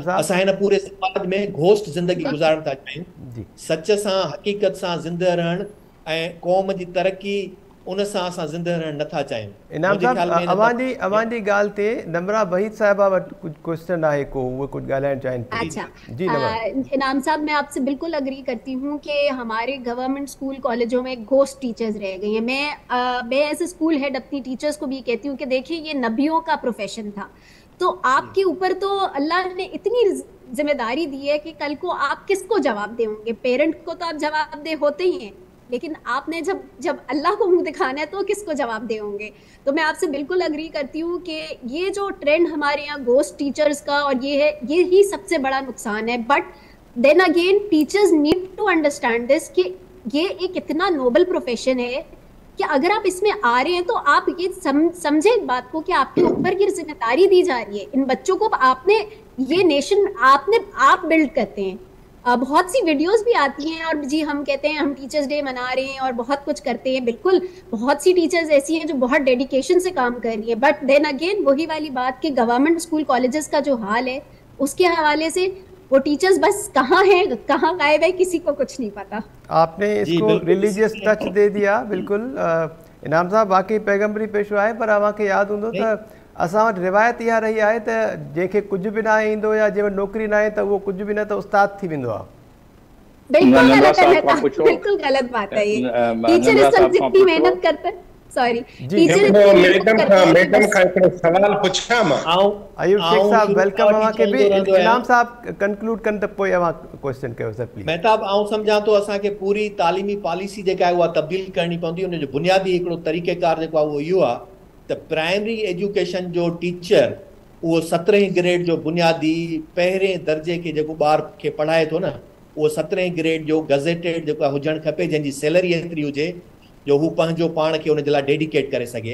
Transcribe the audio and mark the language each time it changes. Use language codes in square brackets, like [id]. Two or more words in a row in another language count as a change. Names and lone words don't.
[sd] असां हिन पूरे समाज में घोस्ट ज़िंदगी गुज़ारण था चाहियूं। सच सां हक़ीक़त सां ज़िंदह रहण ऐं क़ौम जी तरक़ी उन सां असां ज़िंदह रहण नथा चाहियूं। इनाम साहब अवांजी ॻाल्हि ते नमरा वहीद साहिबा वटि कुझु क्वेश्चन आहे को उहे कुझु ॻाल्हाइण चाहिनि। [ur] اچھا جی انعام صاحب میں آپ سے بالکل اگری کرتی ہوں کہ ہمارے [en] government school [ur] کالجوں میں [en] ghost teachers [ur] رہ گئی ہیں. میں [en] as a school head [ur] اپنی ٹیچرز کو بھی کہتی ہوں کہ دیکھیے یہ نبیوں کا پروفیشن تھا، تو آپ کے اوپر تو اللہ نے اتنی ذمہ داری دی ہے کہ کل کو آپ کس کو جواب دیں گے. پیرنٹ کو تو آپ جواب دے ہوتے ہی ہیں، لیکن آپ نے جب اللہ کو منہ دکھانا ہے تو کس کو جواب دے ہوں گے. تو میں آپ سے بالکل اگری کرتی ہوں کہ یہ جو ٹرینڈ ہمارے یہاں [en] ghost teachers [ur] کا اور یہ ہے، یہ ہی سب سے بڑا نقصان ہے. [en] But then again teachers need to understand this [ur] کہ یہ ایک اتنا [en] noble profession [ur] ہے کہ اگر آپ اس میں آ رہے ہیں تو آپ یہ سمجھے اس بات کو کہ آپ کے اوپر یہ ذمہ داری دی جا رہی ہے. ان بچوں کو آپ نے یہ نیشن آپ بلڈ کرتے ہیں. بہت سی ویڈیوز بھی آتی ہیں اور جی ہم کہتے ہیں ہم [en] teachers day [ur] منا رہے ہیں اور بہت کچھ کرتے ہیں. بالکل بہت سی ٹیچرز ایسی ہیں جو بہت ڈیڈیکیشن سے کام کر رہی ہے. [en] but then again [ur] وہی والی بات کہ [en] government school colleges [ur] کا جو حال ہے اس کے حوالے سے وہ ٹیچرز بس کہاں ہیں کہاں غائب ہے کسی کو کچھ نہیں پتا. آپ نے اس کو [en] religious touch [ur] دے دیا بالکل. [sd] इनाम साहब बाक़ी पैगम्बरी पेशवा है पर अव्हांखे यादि हूंदो त असां वटि रिवायत इहा रही आहे त जंहिंखे कुझु बि न ईंदो या जंहिं वटि नौकिरी न आहे त उहो कुझु बि न त उस्ताद थी वेंदो आहे। [ur] بالکل غلط ہے، بالکل غلط بات ہے یہ. ٹیچر اس وقت جتنی محنت کرتے ہیں سوری جی [sd] मैडम का हिकिड़ो सवाल पुछां मां। अयूब शेख साहब वेलकम। अवांखे बि इनाम साहब कंक्लूड कनि त पोइ अवां क्वेश्चन कयो [en] sir please. [sd] मेहताब आउं सम्झां थो असांखे पूरी तालीमी पॉलिसी जेका आहे उहा तब्दील करणी पवंदी। उन जो बुनियादी हिकिड़ो तरीक़ेकार जेको आहे उहो इहो आहे त [en] primary education [sd] जो टीचर उहो 17वीं ग्रेड जो बुनियादी पहिरें दर्जे खे जेको ॿार खे पढ़ाए थो न उहो 17वीं ग्रेड जो गज़ेटेड जेको हुजणु खपे, जंहिंजी सैलरी एतिरी हुजे जो हू पंहिंजो पाण खे उन जे लाइ डेडिकेट करे सघे।